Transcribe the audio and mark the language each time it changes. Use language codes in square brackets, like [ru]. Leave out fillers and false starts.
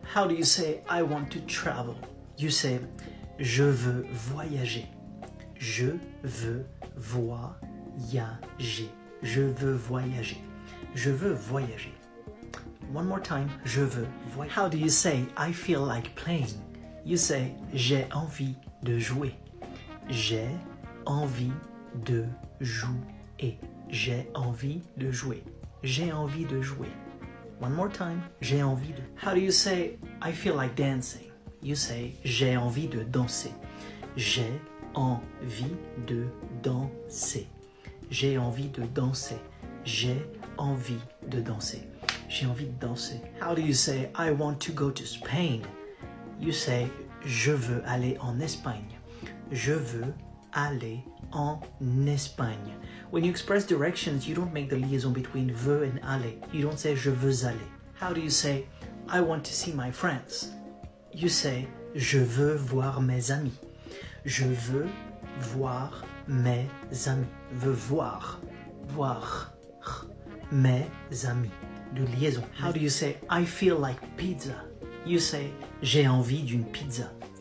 [en] How do you say I want to travel? You say [fr] je veux voyager. Je veux voyager. Je veux voyager. Je veux voyager. [en] One more time. [fr] Je veux voyager. [en] How do you say I feel like playing? You say [fr] j'ai envie de jouer. J'ai envie de jouer. J'ai envie de jouer. J'ai envie de jouer. [en] One more time. [fr] J'ai envie de. [en] How do you say I feel like dancing? You say [fr] j'ai envie de danser. J'ai envie de danser. J'ai envie de danser. J'ai envie de danser. J'ai envie de danser. [en] How do you say I want to go to Spain? You say [fr] je veux aller en Espagne. Je veux aller en Espagne. [en] When you express directions, you don't make the liaison between veux and aller. You don't say [fr] je veux aller. [en] How do you say I want to see my friends? You say [fr] je veux voir mes amis. Je veux voir mes amis. Veux voir. Voir. Mes amis. De liaison. [en] How do you say I feel like pizza? You say [fr] j'ai envie d'une pizza.